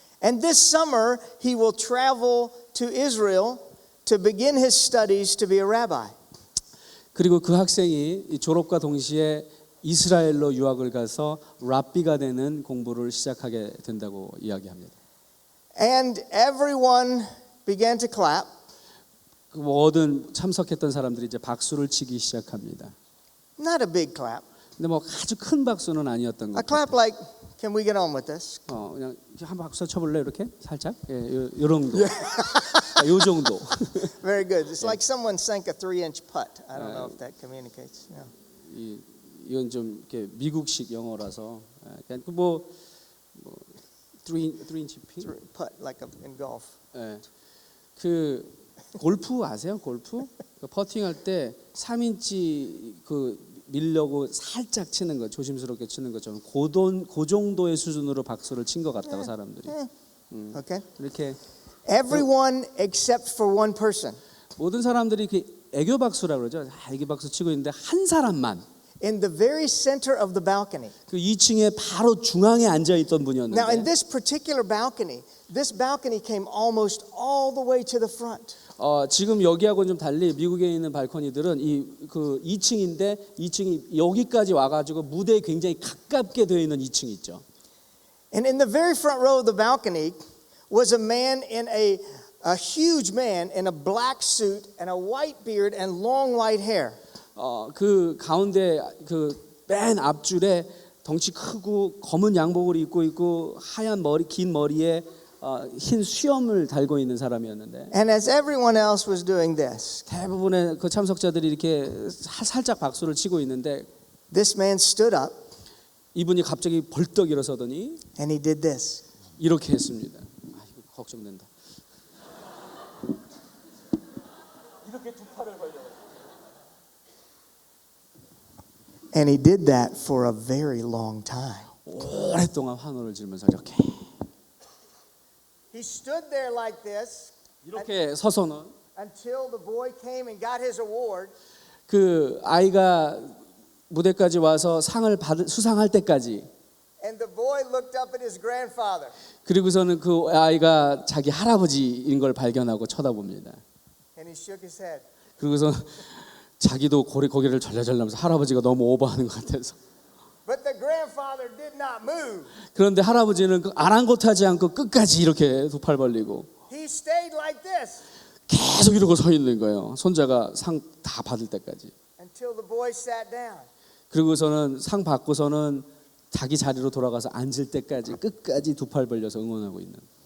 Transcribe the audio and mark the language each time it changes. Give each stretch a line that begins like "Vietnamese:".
English: And this summer, he will travel to Israel to begin his studies to be a rabbi.
Korean: 그리고 그 학생이 이 졸업과 동시에 이스라엘로 유학을 가서 랍비가 되는 공부를 시작하게 된다고 이야기합니다.
English: And everyone began to clap.
Korean: 그 모든 참석했던 사람들이 이제 박수를 치기 시작합니다.
English: Not a big clap.
Korean: 근데 뭐 아주 큰 박수는 아니었던
English: A
Korean: 것
English: clap
Korean: 같아요.
English: like, can we get on with this?
Korean: 그냥 한 박수 쳐볼래 이렇게 살짝, 요 정도, 요 정도.
English: Very good. It's like someone sank a 3-inch putt. I don't know if that communicates. Yeah.
Korean: 이건 좀 이렇게 미국식 영어라서 그냥 뭐 3인치 핀.
English: Putt like in golf.
Korean: 예. 그 골프 아세요? 골프? 그 퍼팅할 때 3인치 그 밀려고 살짝 치는 거, 조심스럽게 치는 것처럼 그 정도의 수준으로 박수를 친 것 같다고 사람들이.
English: Okay.
Korean: 이렇게
English: Everyone except for one person.
Korean: 모든 사람들이 그 애교 박수라고 그러죠. 애교 박수 치고 있는데 한 사람만
English: In the very center of the balcony.
Korean: 그 2층에 바로 중앙에 앉아 있던
English: Now, in
Korean: 분이었는데
English: this particular balcony, this balcony came almost all the way to the front.
Korean: 지금 여기하고는 좀 달리 미국에 있는 발코니들은 그 2층인데 2층이 여기까지 와가지고 무대에 굉장히 가깝게 되어 있는 2층이 있죠.
English: And in the very front row of the balcony was a man in a huge man in a black suit and a white beard and long white hair.
Korean: 그 가운데 그 맨 앞줄에 덩치 크고 검은 양복을 입고 있고 하얀 머리 긴 머리에 흰 수염을 달고 있는 사람이었는데
English: And as everyone else was doing this,
Korean: 대부분의 그 참석자들이 이렇게 살짝 박수를 치고 있는데
English: this man stood up
Korean: 이분이 갑자기 벌떡 일어서더니
English: and he did this.
Korean: 이렇게 했습니다. 이거 걱정된다. 이렇게 두 팔을 벌려.
English: And he did that for a very long time.
Korean: 오랫동안 환호를 지르면서 이렇게
English: He stood there like this
Korean: 이렇게 서서는
English: until the boy came and got his award.
Korean: 그 아이가 무대까지 와서 상을 수상할 때까지
English: And the boy looked up at his grandfather.
Korean: 그리고서는 그 아이가 자기 할아버지인 걸 발견하고 쳐다봅니다.
English: And he shook his head.
Korean: 그리고서 자기도 고개를 절레절레하면서 할아버지가 너무 오버하는 것 같아서.
English: But the grandfather did not move.
Korean: 그런데 할아버지는 아랑곳하지 않고 끝까지 이렇게 두 팔 벌리고
English: He stayed like this
Korean: 계속 이러고 서 있는 거예요. 손자가 상 다 받을 때까지.
English: until the boy sat down.
Korean: 그리고서는 상 받고서는 자기 자리로 돌아가서 앉을 때까지 끝까지 두 팔 벌려서 응원하고 있는.